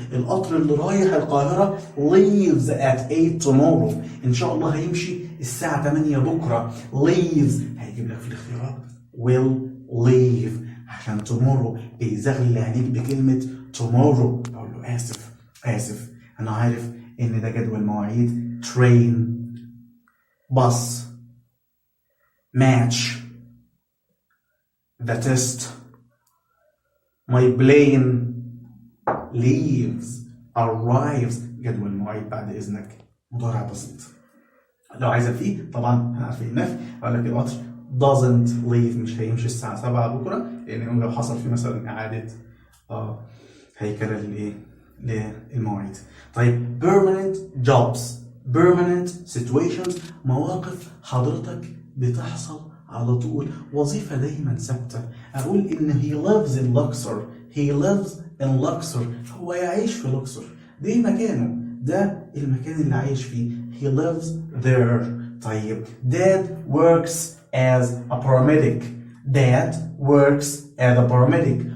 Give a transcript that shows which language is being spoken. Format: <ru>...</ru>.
<ar>القطر اللي رايح القاهرة</ar> <en>leaves at 8 tomorrow.</en> <ar>إن شاء الله هيمشي الساعة 8 بكرة. leaves هيجيب لك في الاختيارات</ar> <en>will leave</en> <ar>عشان tomorrow بيزغلل عليك بكلمة tomorrow. أقول له آسف أنا عارف إن ده جدول مواعيد.</ar> <en>train bus match the test my plane leaves arrives.</en> <ar>جدول مواعيد بعد إذنك مضارع بسيط. لو عايزة فيه طبعا هنعرف النفي أقول لك القطر</ar> <en>doesn't leave</en> <ar>مش هيمشي الساعة 7 بكرة لأن لو حصل فيه مثلا إعادة هيكلة للمواعيد. طيب</ar> <en>permanent jobs permanent situations</en> <ar>مواقف حضرتك بتحصل على طول، وظيفة دايما ثابتة. أقول إن</ar> <en>he lives in Luxor. he lives in Luxor.</en> <ar>هو يعيش في لوكسور، دي مكانه، ده المكان اللي عايش فيه.</ar> <en>he lives there. طيب dad works as a paramedic. dad works as a paramedic.</en>